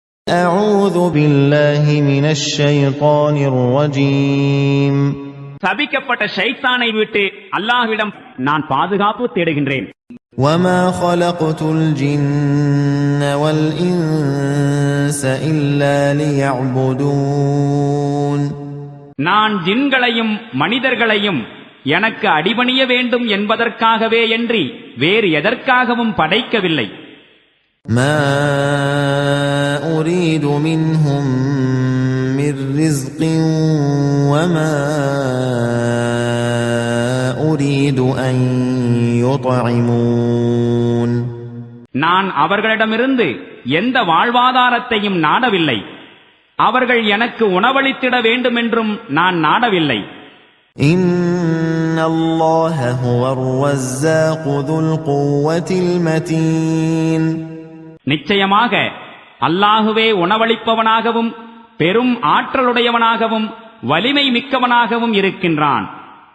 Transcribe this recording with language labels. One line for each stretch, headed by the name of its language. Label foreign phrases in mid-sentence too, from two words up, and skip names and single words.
Arabic: أعوذ بالله من الشيطان الرجيم.
Tamil: சபிக்கப்பட்ட ஷைத்தானை விட்டு அல்லாஹ்விடம் நான் பாதுகாப்பு தேடுகின்றேன்.
Arabic: وما خلقت الجن والإنس إلا ليعبدون.
Tamil: நான் ஜின்களையும் மனிதர்களையும் எனக்கு அடிபணிய வேண்டும் என்பதற்காகவே அன்றி வேறு எதற்காகவும் படைக்கவில்லை.
Arabic: ما أريد منهم من رزق وما أريد أن يطعمون.
Tamil: நான் அவர்களிடமிருந்து எந்த வாழ்வாதாரத்தையும் நாடவில்லை. அவர்கள் எனக்கு உணவளித்திட வேண்டுமென்றும் நான் நாடவில்லை.
Arabic: إن الله هو الرزاق ذو القوة المتين.
Tamil: நிச்சயமாக அல்லாஹுவே உணவளிப்பவனாகவும் பெரும் ஆற்றலுடையவனாகவும் வலிமை மிக்கவனாகவும் இருக்கின்றான்.